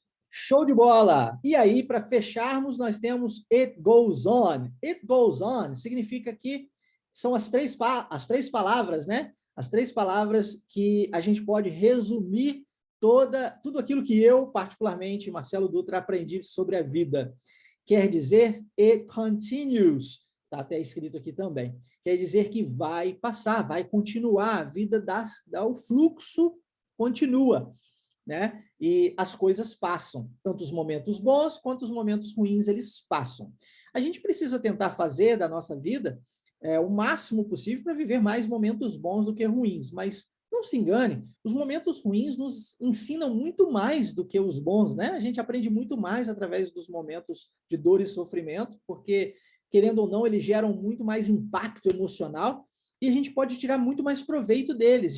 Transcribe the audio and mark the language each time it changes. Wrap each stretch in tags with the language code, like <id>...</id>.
<pt>Show de bola! E aí, para fecharmos, nós temos</pt> <en>it goes on. It goes on</en> <pt>significa que são as três palavras, né? As três palavras que a gente pode resumir tudo aquilo que eu, particularmente, Marcelo Dutra, aprendi sobre a vida. Quer dizer,</pt> <en>it continues.</en> <pt>Está até escrito aqui também. Quer dizer que vai passar, vai continuar. A vida o fluxo continua. né? E as coisas passam, tanto os momentos bons quanto os momentos ruins, eles passam. A gente precisa tentar fazer da nossa vida o máximo possível para viver mais momentos bons do que ruins, mas não se engane, os momentos ruins nos ensinam muito mais do que os bons, né? A gente aprende muito mais através dos momentos de dor e sofrimento, porque, querendo ou não, eles geram muito mais impacto emocional e a gente pode tirar muito mais proveito deles.</pt>